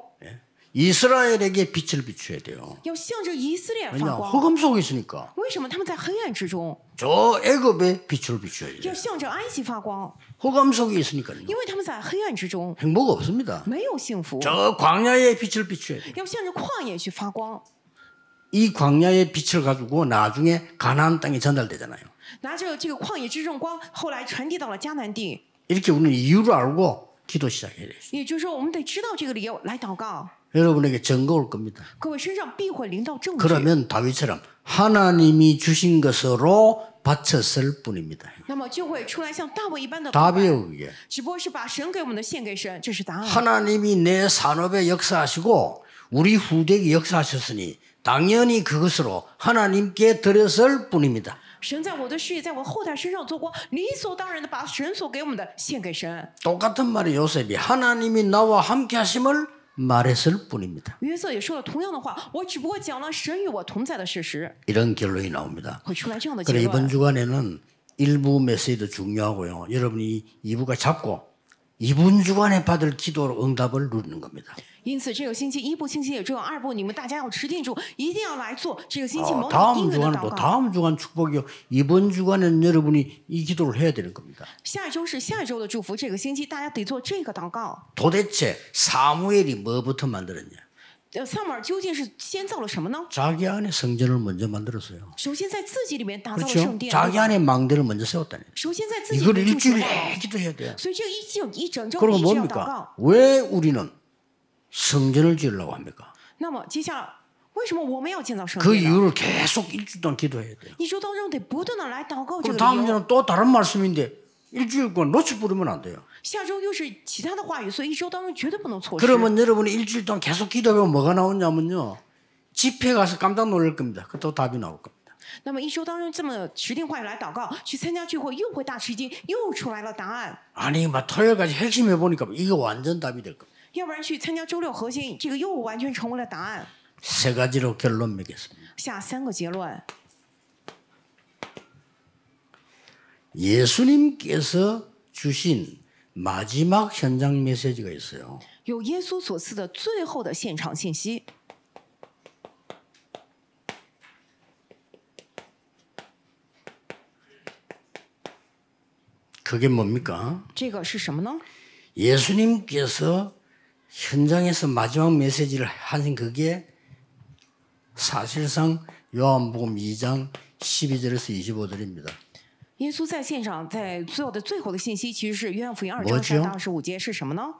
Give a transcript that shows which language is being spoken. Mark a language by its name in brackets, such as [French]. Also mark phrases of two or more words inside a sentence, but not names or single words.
[Korean] 이스라엘에게 빛을 비춰야 돼요. [Chinese] 要向着以色列 [Korean] 왜냐 [Chinese] 发光。 [Korean] 흑암 속에 있으니까 [Chinese] 为什么他们在黑暗之中？ [Korean] 저 애굽에 빛을 비춰야 돼요. [Chinese] 要向着埃及发光， [Korean] 흑암 속에 있으니까요. [Chinese] 因为他们在黑暗之中 [Korean] 행복 없습니다. [Chinese] 没有幸福， [Korean] 저 광야에 빛을 비춰야 돼요. [Chinese] 要向着旷野去发光。 [Korean] 이 광야의 빛을 가지고 나중에 가나안 땅에 전달되잖아요. [Chinese] 拿着这个旷野之中光，后来传递到了迦南地。 [Korean] 이렇게 우리는 이유를 알고 기도 시작해야 돼요. [Chinese] 也就是说，我们得知道这个理由来祷告。 [Korean] 여러분에게 증거 올 겁니다. [Chinese] 各位身上必会临到证据。 [Korean] 그러면 다윗처럼 하나님이 주신 것으로 바쳤을 뿐입니다. [Chinese] 那么就会出来像大卫一般的祷 [Korean] 답이에요 [Chinese] 告， [Korean] 그게. [Chinese] 只不过是把神给我们的献给神，这是答案。 [Korean] 하나님이 내 산업에 역사하시고 우리 후대에게 역사하셨으니 당연히 그것으로 하나님께 드렸을 뿐입니다. [Chinese] 神在我的事业，在我后代身上做光，理所当然的把神所给我们的献给神。 [Korean] 똑같은 말이 요셉이 하나님이 나와 함께 하심을 말했을 뿐입니다. [Chinese] 约瑟也说了同样的话，我只不过讲了神与我同在的事实， [Korean] 이런 결론이 나옵니다. [Chinese] 会出来这样的结 [Korean] 그래 [Chinese] 论。 [Korean] 이번 주간에는 1부 메시지도 중요하고요. 여러분이 2부가 잡고 2분 주간에 받을 기도로 응답을 누리는 겁니다. [Chinese] 因此，这个星期一部星期也重要，二部你们大家要持定住，一定要来做这个星期蒙应 [Korean] 다음 [Chinese] 允的 [Korean] 주간은 [Chinese] 祷 [Korean] 또 [Chinese] 告。 [Korean] 다음 주간 축복이요. 이번 주간에는 여러분이 이 기도를 해야 되는 겁니다. [Chinese] 下一周是下一周的祝福，这个星期大家得做这个祷告。 [Korean] 도대체 사무엘이 뭐부터 만들었냐? [Chinese] 撒母耳究竟是先造了什么呢？ [Korean] 자기 안에 성전을 먼저 만들었어요. [Chinese] 首先在自己里面打造了 [Korean] 그렇죠? [Chinese] 圣殿， [Korean] 자기 안에 망대를 먼저 세웠다니. [Chinese] 首先在自己里 [Korean] 이걸 [Chinese] 面筑出 [Korean] 일주일 [Chinese] 来 [Korean] 내내 기도해야 돼요. [Chinese] 所以这一整周 [Korean] 그리고 [Chinese] 一直要祷 [Korean] 뭡니까? [Chinese] 告。 [Korean] 왜 우리는 성전을 지으려고 합니까? [Chinese] 那么接下来，为什么我们要建造圣 [Korean] 그 [Chinese] 殿呢？ [Korean] 이유를 계속 일주일 동안 기도해야 돼요. [Chinese] 一周当中得不断的来祷告这 [Korean] 그리고 [Chinese] 个 [Korean] 다음 [Chinese] 理由。 [Korean] 주는 또 다른 말씀인데 일주일 동안 놓쳐버리면 안 돼요. [Chinese] 下周又是其他的话语，所以一周当中绝对不能错失。 [Korean] 그러면 여러분이 일주일 동안 계속 기도하면 뭐가 나오냐면요. 집회 가서 깜짝 놀랄 겁니다. 그것도 답이 나올 겁니다. [Chinese] 那么一周当中这么指定话语来祷告，去参加聚会又会大吃惊，又出来了答案。 [Korean] 아니 막 토요일까지 핵심 해보니까 이거 완전 답이 될 겁니다. [Chinese] 要不然去参加周六核心，这个又完全成为了答案。 [Korean] 세 가지로 결론 맺겠습니다. [Chinese] 下3个结论： [Korean] 예수님께서 주신 마지막 현장 메시지가 있어요. [Chinese] 有耶稣所赐的最后的现场信息。 [Korean] 그게 뭡니까? [Chinese] 这个是什么呢？ [Korean] 예수님께서 현장에서 마지막 메시지를 하신 그게 사실상 요한복음 2장 12절에서 25절입니다. [Chinese] 耶稣在现场，在最后的信息，其实是约翰福音2章 [Korean] 뭐죠 [Chinese] 3到25节是什么呢？